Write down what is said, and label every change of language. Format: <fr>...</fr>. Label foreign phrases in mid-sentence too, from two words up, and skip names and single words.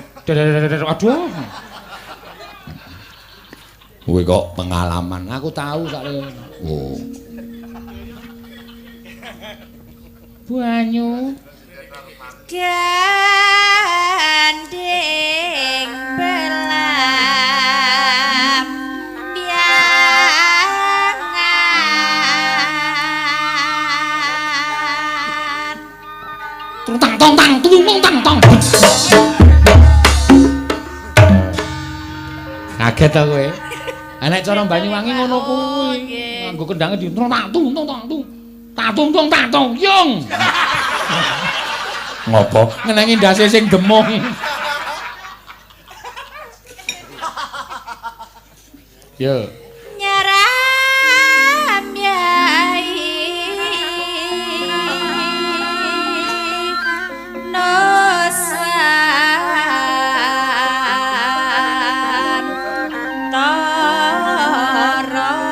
<jv>Aduh. Kowe kok pengalaman. Aku tahu sakle. Oh. Banyu Gandeng belam biangan. tung tang tong tang tung tang tong. Kaget ta kowe? Nek cara Banyuwangi ngono kuwi. Nganggo kendange di tung tung tung tung. Tatung tung tatung yung. Ngopo? Ngenengi ndase sing demung. Yo. Nyaram yai nosan tara</jv>